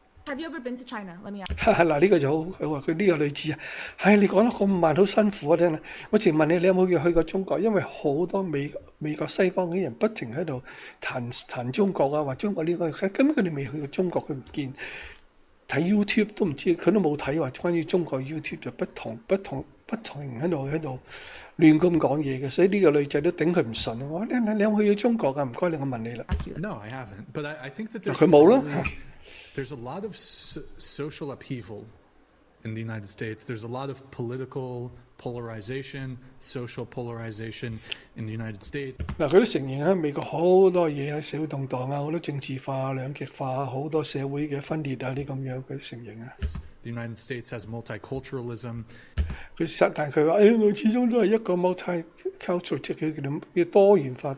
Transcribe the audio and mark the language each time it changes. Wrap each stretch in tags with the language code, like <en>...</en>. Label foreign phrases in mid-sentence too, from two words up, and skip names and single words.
<en>Have you ever been to China? Let me ask.</en> <yue>嗱呢個就好，佢話佢呢個女子啊，你講得咁慢，好辛苦啊！聽啦，我淨問你，你有冇去過中國？因為好多美國西方嘅人不停喺度彈中國啊，話中國呢個，根本佢哋未去過中國，佢唔見睇 YouTube 都唔知，佢都冇睇話關於中國 YouTube 就不同人喺度亂咁講嘢嘅，所以呢個女仔都頂佢唔順啊！我話你有冇去過中國啊？唔該你，我問你啦。</yue> <en>No, I haven't. But I think that</en> <yue>佢冇咯。</yue> <en>there's a lot of social upheaval in the United States. There's a lot of political polarization, social polarization in the United States.</en> <yue>嗱，佢都承認喺美國好多嘢喺社會動盪啊，好多政治化、兩極化，好多社會嘅分裂啊，啲咁樣佢承認啊。</yue> <en>The United States has multiculturalism.</en> <yue>但係佢話：，我始終都係一個 multicultural， 即係佢叫多元化。</yue>